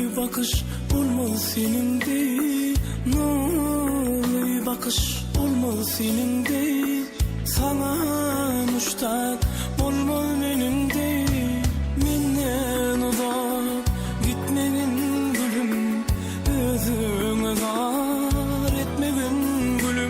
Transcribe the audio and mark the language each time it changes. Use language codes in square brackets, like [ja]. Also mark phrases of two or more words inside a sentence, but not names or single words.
[tr] bakış olmaz seninde, nurlu bakış olmaz seninde. Sana müştak olmaz benimde. [tk] Menden uzak gitmegin gülüm, özüňe zar etmegin gülüm.